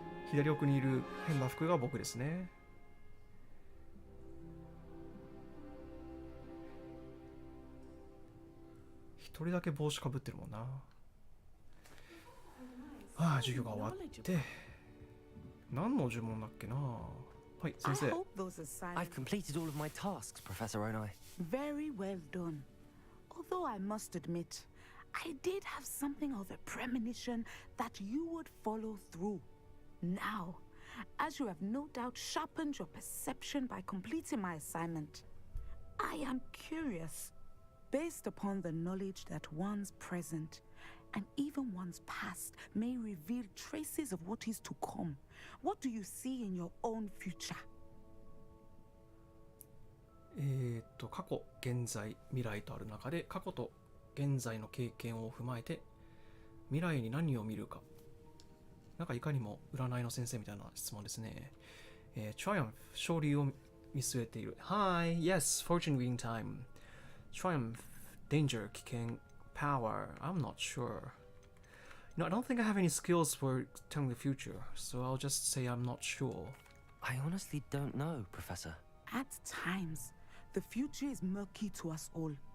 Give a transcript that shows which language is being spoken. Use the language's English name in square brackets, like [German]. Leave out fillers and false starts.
[Japanese] 左奥にいる変な服が僕ですね。一人だけ帽子かぶってるもんな。授業が終わって何の呪文だっけな。はい、先生。 [English] I've completed all of my tasks, Professor Onai. Very well done. Although I must admit, I did have something of a premonition that you would follow through. Now, as you have no doubt sharpened your perception by completing my assignment, I am curious. Based upon the knowledge that one's present and even one's past may reveal traces of what is to come, what do you see in your own future? [Japanese] 過去、現在、未来とある中で過去と現在の経験を踏まえて未来に何を見るか。なんかいかにも占いの先生みたいな質問ですね。Triumph、勝利を見据えている。 [English] Hi, yes, fortune reading time. Triumph, danger, 危険, power, I'm not sure. I don't think I have any skills for telling the future, so I'll just say I'm not sure. I honestly don't know, Professor. At times, the future is murky to us all.